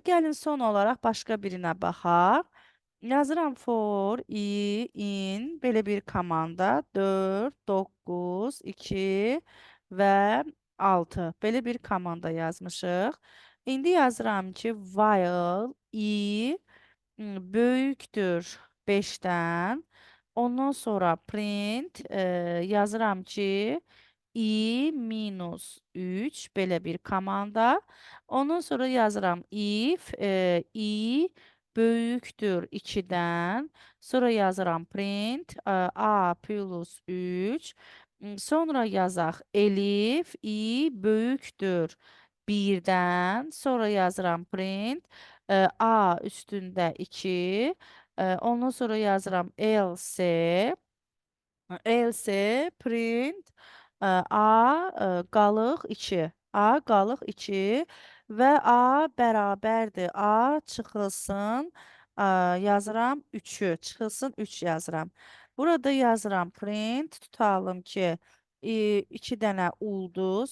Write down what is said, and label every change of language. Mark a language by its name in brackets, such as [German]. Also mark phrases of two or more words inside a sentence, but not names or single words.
[Azerbaijani] Gəlin son olaraq başqa birinə baxaq. Yazıram [English] for in [Azerbaijani] belə bir komanda 4, 9, 2 və 6. Belə bir komanda yazmışıq. İndi yazıram ki, while i böyükdür 5-dən. Ondan sonra print yazıram ki, i minus 3 belə bir komanda. Ondan sonra yazıram if i böyükdür 2-dən. Sonra yazıram [English] print a plus 3. [Azerbaijani] Sonra yazaq elif i böyükdür 1-dən. Sonra yazıram print a üstündə 2. Ondan sonra yazıram else. [English] Else print [Azerbaijani] A qalıq 2. A qalıq 2 və A bərabərdir. A çıxılsın yazıram 3-ü. Çıxılsın 3 yazıram. Burada yazıram print tutalım ki 2 dənə ulduz.